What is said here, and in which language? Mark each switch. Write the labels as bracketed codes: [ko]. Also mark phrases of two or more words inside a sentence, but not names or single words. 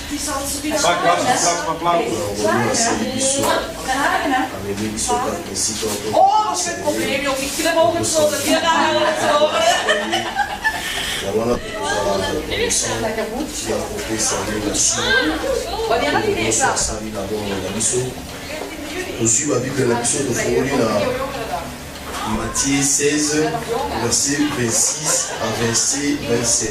[nl] Oh, dat is geen probleem, joh. Ik knip ook het zo dat je daar [fr] Reçu la Bible de l'épisode de Florina, Matthieu 16, verset 26 à verset 27.